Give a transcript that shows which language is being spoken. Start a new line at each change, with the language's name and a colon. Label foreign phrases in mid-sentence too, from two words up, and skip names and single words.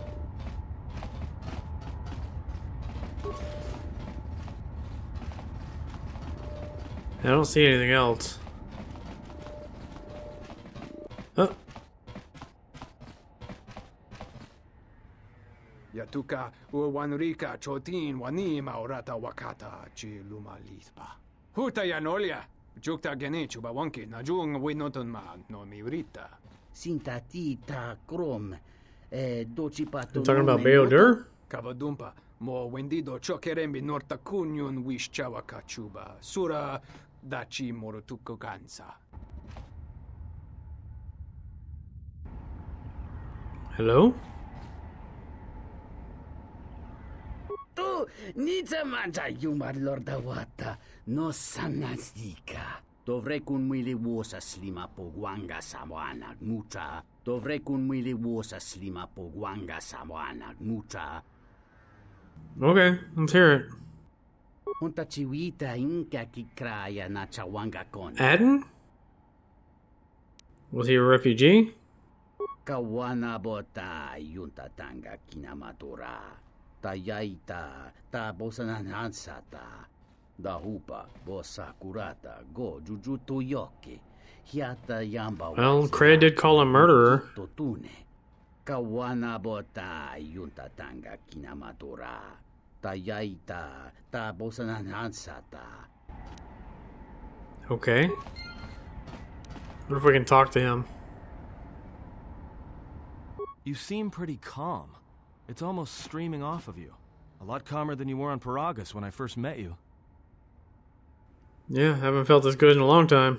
English: I don't see anything else. Oh. Yatuka uwanrika chotin wanima orata wakata chi luma lispa. Huta yanolia. Jukta gene chuba wonki najung winoton ma no miurita. Sintatita krom. Docipato. You talking about BioWare? Kavadumpa. Mo wendido chokerembi norta kunyun wish chawaka chuba. Sura dachi morotuko gansa. Hello? Tu nița mangia yumar lorda wata. No sanasika. Dovrei kun mili wosa slima po guanga samoana mucha. Dovrei kun mili wosa slima po guanga samoana mucha. Okay, let's hear it. Unta chiwita inka kikraya na chawanga kon. Atton? Was he a refugee? Kawana bota yunta tanga kinamatura. Tayaita ta bosananansata. Dahupa bosa kurata go jujutu yoki. Hiata yamba. Well, Craig did call him murderer. Totune. Kawana bota yunta tanga kinamatura. Tayaita ta bosananansata. Okay. What if we can talk to him? You seem pretty calm. It's almost streaming off of you. A lot calmer than you were on Paragus when I first met you. Yeah, haven't felt this good in a long time.